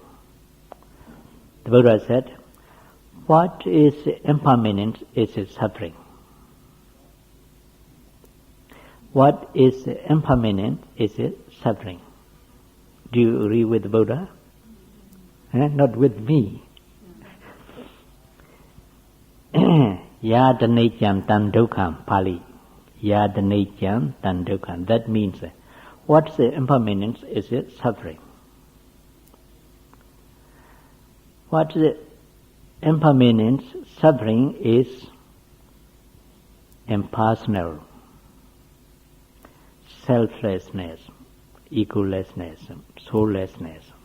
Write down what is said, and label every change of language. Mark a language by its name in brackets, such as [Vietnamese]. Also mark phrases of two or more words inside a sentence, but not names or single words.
[English] The Buddha said, what is impermanent is suffering. What is impermanent is suffering. Do you agree with the Buddha? Not with me. [Pali] Yadanejam tan dukkam, Pali. Yadanejam tan dukkam. [English] That means what's impermanent is suffering. What's impermanent suffering is impersonal, selflessness, egolessness, soullessness.